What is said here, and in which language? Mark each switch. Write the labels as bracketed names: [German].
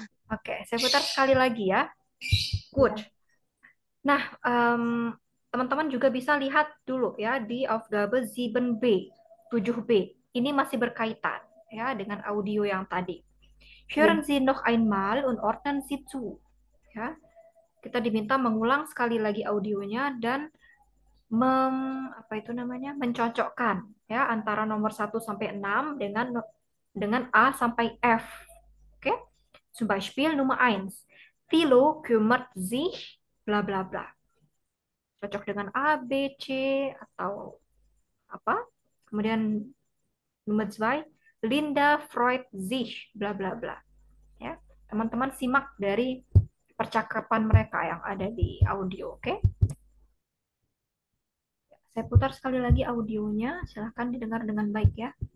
[Indonesian] Oke, saya putar sekali lagi ya. Good. Nah, teman-teman juga bisa lihat dulu ya di Aufgabe 7B, 7B. Ini masih berkaitan ya dengan audio yang tadi. [German] Hören Sie noch einmal und ordnen Sie zu. [Indonesian] Ya. Kita diminta mengulang sekali lagi audionya dan mencocokkan ya antara nomor 1 sampai 6 dengan A sampai F. Oke? [German] Zum Beispiel Nummer 1. Thilo kümmert sich bla bla bla. [Indonesian] Cocok dengan A, B, C atau apa? Kemudian [German] Nummer 2, Linda freut sich bla bla bla. [Indonesian] Ya. Teman-teman simak dari percakapan mereka yang ada di audio, oke? Saya putar sekali lagi audionya, silahkan didengar dengan baik ya.